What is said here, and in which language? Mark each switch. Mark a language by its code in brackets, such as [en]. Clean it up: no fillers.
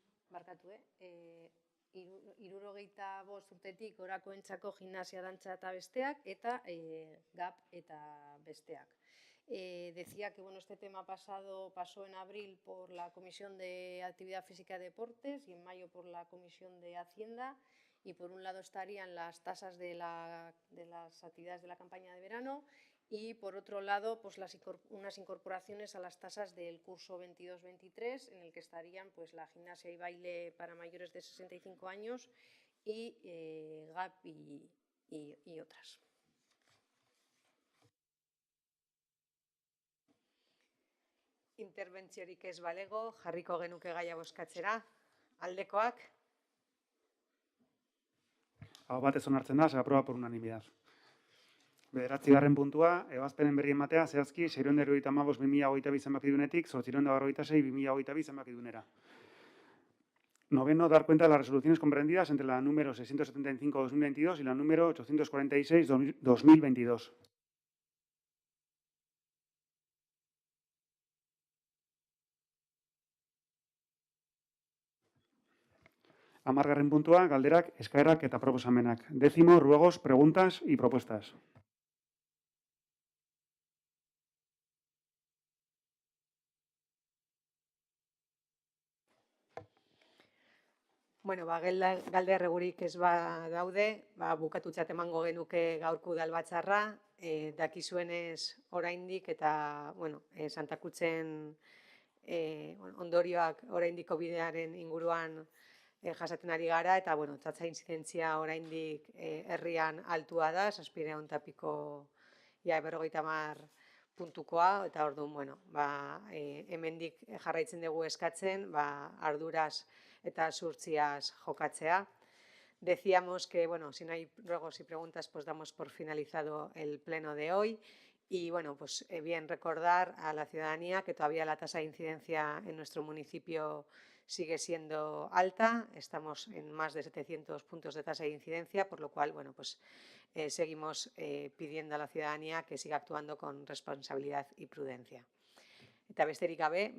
[eu] Barkatu, 65 urtetik orakoentzako gimnasia, dantza eta besteak, eta GAP eta besteak. [es] Decía que este tema pasó en abril por la Comisión de Actividad Física y Deportes y en mayo por la Comisión de Hacienda, y por un lado estarían las tasas de las actividades de la campaña de verano, y por otro lado pues unas incorporaciones a las tasas del curso 22-23, en el que estarían pues la gimnasia y baile para mayores de 65 años y GAP y otras. [eu] Interbentziorik ez balego, jarriko genuke gaia bozkatzera. Aldekoak? Aho batez onartzen da, [es] se aprueba por unanimidad. [eu] 9. puntua, ebazpenen berri ematea, zehazki, 675/2022 zenbakidunetik, 846/2022 zenbakidunera. 9. [es] Dar cuenta de las resoluciones comprendidas entre la número 675/2022 y la número 846/2022. [eu] 10. puntua, galderak, eskaerak eta proposamenak. [es] 10. Ruegos, preguntas y propuestas. [eu] Bueno, galde erregurik ez daude, bukatutzat emango genuke gaurko udalbatzarra, dakizuenez oraindik eta, Santa Krutzen ondorioak oraindiko bidearen inguruan jasaten ari gara, eta, tatza inzidentzia oraindik herrian altua da, 700 eta piko, 50 puntukoa, eta orduan, hemendik jarraitzen dugu eskatzen, arduraz eta zuhurtziaz jokatzea. [es] Decíamos que, si no hay ruegos y preguntas, pues damos por finalizado el pleno de hoy. Y, bien recordar a la ciudadanía que todavía la tasa de incidencia en nuestro municipio sigue siendo alta. Estamos en más de 700 puntos de tasa de incidencia, por lo cual, seguimos pidiendo a la ciudadanía que siga actuando con responsabilidad y prudencia. [eu] Eta besterik gabe,